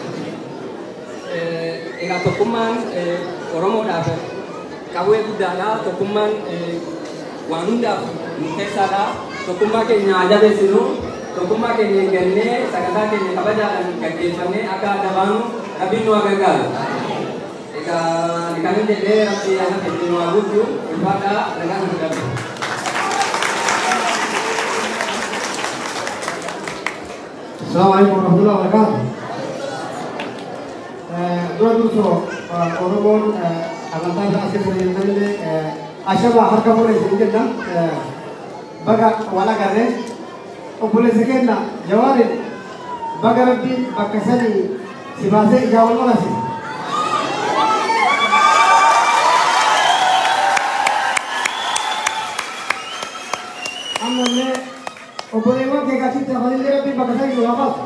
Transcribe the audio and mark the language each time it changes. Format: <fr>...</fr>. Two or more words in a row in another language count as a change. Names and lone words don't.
<om>egaa tokkummaan oromoodhaaf qawwee guddaadha tokkummaan waan hundaaf murteessaadha tokkummaa keenya haa jabeessinu tokkummaa keenya eeggannee sagantaa keenya kabajaadhaan gaggeeffannee akka adda baanu rabbiin nu haa gargaaru. Egaa kan jedhee rabbii ana keenya nu haa guutuu ulfaadhaa nagaa nu galu.</om> <ar>السلام عليكم ورحمة الله وبركاته.</ar> <om>Dua duso Oromoon amantaa isaa asii fayyadamne ashaba harka fuudhee isin jenna baga wal agarree obboleessa keenya Jawaarin baga rabbiin bakka sanii si baasee ijaa wal qorase. Ammallee obboleewwan kee gaasitti hafanillee rabbiin bakka sanii nu haa baasu.</om>